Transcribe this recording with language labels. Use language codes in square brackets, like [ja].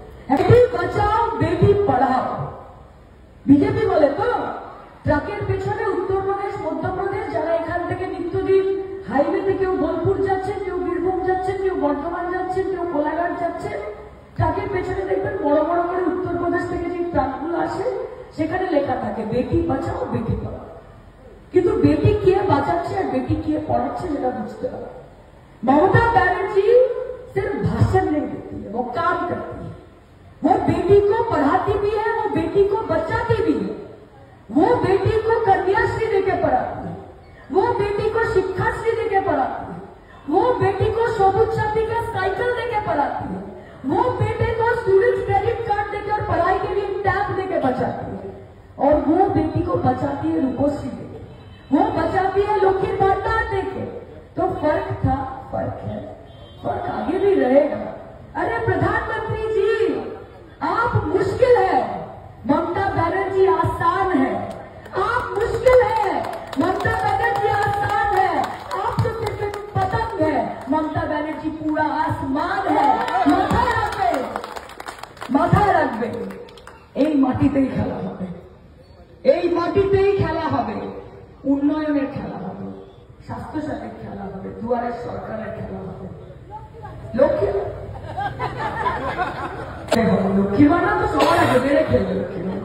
[bn] Beti Bachao Beti Padhao. BJP বলে তো ট্রাকের পেছনে উত্তরপ্রদেশ, মধ্যপ্রদেশ, যারা এখান থেকে নিত্যদিন হাইওয়েতে কেউ বোলপুর যাচ্ছেন, কেউ বীরভূম যাচ্ছেন, কেউ বর্ধমান যাচ্ছেন, কেউ কোলাঘাট যাচ্ছেন, ট্রাকের পেছনে দেখবেন বড় বড় করে উত্তরপ্রদেশ থেকে যে ট্রাকগুলো আসে সেখানে লেখা থাকে বেটি বাঁচাও বেটি পড়াও। কিন্তু বেটি কে বাঁচাচ্ছে আর বেটি কে पढ़ाচ্ছে সেটা বুঝতে হবে। [hi] ममता बनर्जी सिर्फ भाषण नहीं देती है, वो काम करती है। वो बेटी को पढ़ाती भी है, वो बेटी को बचाती भी है, वो बेटी को कन्याश्री देके पढ़ाती है, वो बेटी को शिक्षाश्री देके पढ़ाती है, वो बेटी को सबुज साथी का साइकिल देके पढ़ाती है, वो बेटे को स्टूडेंट क्रेडिट कार्ड देकर पढ़ाई के लिए टैब देके बचाती है, और वो बेटी को बचाती है रूपोश्री देके, वो बचाती है लक्ष्मी भांडार देके। तो फर्क था, फर्क है, फर्क आगे भी रहेगा। अरे प्रधानमंत्री जी आप मुश्किल है, ममता बनर्जी आसान है। आप मुश्किल है, ममता बनर्जी आसान है। आप तो सिर्फ एक पतंग है, ममता बनर्जी पूरा आसमान है। [bn] माथा रखबे, माथा रखबे, এই মাটিতেই খেলা হবে, এই মাটিতেই খেলা হবে, উন্নয়নের খেলা হবে, স্বাস্থ্যসাথীর খেলা হবে, দুয়ারের সরকারের খেলা হবে। লক্ষ্মী লক্ষ্মী বানা তো সবার আগে বেড়ে খেলবে লক্ষ্মী।